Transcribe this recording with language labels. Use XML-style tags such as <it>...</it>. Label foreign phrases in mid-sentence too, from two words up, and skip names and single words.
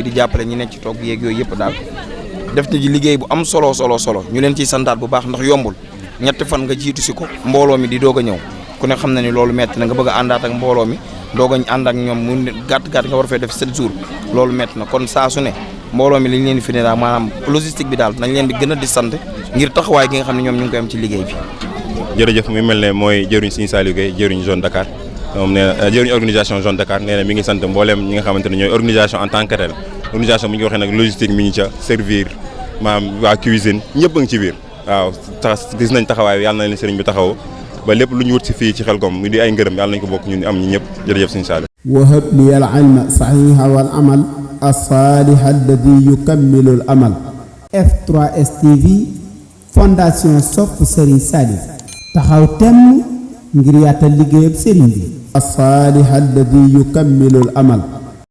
<wo>di jàppale ñi nekk ci toog yeeg yooyu yëpp daal def na ji liggéey bu am solo ñu leen ciy santaat bu baax ndax yombul ñetti fan nga jiitu si ko mbooloo mi di doog a ñëw ku ne xam na ni loolu metti na nga bëgg a àndaat ak mbooloo mi doog a ànd ak ñoom mu gàtt nga war fee def 7 jours loolu metti na kon saa su ne mbooloo mi liñ leen di fi ne daal maanaam logistique bi daal nañ leen di gën a di sant ngir taxawaay gi nga xam ne ñoom ñu ngi koy am ci liggéey bi. jërëjëf mi mel ne mooy jëruñ Serigne Saliou Gueye jëruñ Zone Dakar moom nee na jëruñ organisation Zone Dakar nee na mi ngi sant mbooleem ñi nga xamante ne ñooy organisation</wo> <fr>en tant que telle</fr> <wo>organisation bu ñu ko waxee nag logistique mi ngi ca servir maanaam waa cuisine ñëpp a ngi ci biir waaw gis nañ taxawaay yàlla na leen sëriñ bi taxaw ba lépp lu ñu wut si fii ci Xelkom mu di ay ngërëm yàlla nañ ko bokk ñun am ñi ñëpp jërëjëf Serigne Saliou.</wo> <ar>وهب لي العلم صحيح والعمل الصالح الذي يكمل الأمل.</ar> <wo>F3S TV fondation sopp Serigne Salif taxaw temm ngir yaatal liggéeyam Serigne bi.</wo> <ar>الصالح الذي يكمل الأمل.</ar>